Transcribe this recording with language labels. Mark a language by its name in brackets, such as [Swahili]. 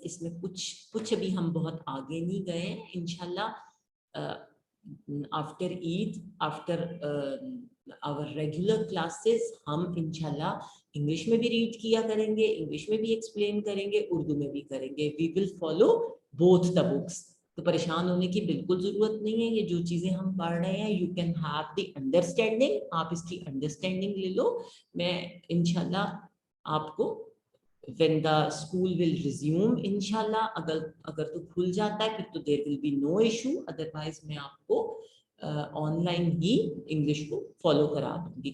[Urdu] اس میں کچھ ابھی ہم بہت آگے نہیں گئے ہیں. انشاءاللہ after Eid, [English] after our regular classes [Urdu] ہم انشاءاللہ انگلش میں بھی ریڈ کیا کریں گے, انگلش میں بھی ایکسپلین کریں گے, اردو میں بھی کریں گے. [English] we will follow both the books. [Urdu] تو پریشان ہونے کی بالکل ضرورت نہیں ہے. یہ جو چیزیں ہم پڑھ رہے ہیں, [English] you can have the understanding, [Urdu] آپ اس کی انڈرسٹینڈنگ لے لو. میں انشاءاللہ آپ کو [English] when the school will resume [Urdu] انشاءاللہ, اگر تو کھل جاتا ہے پھر تو [English] there will be no issue, [Urdu] otherwise میں آپ کو آن لائن ہی انگلش کو فالو کرا دوں گی.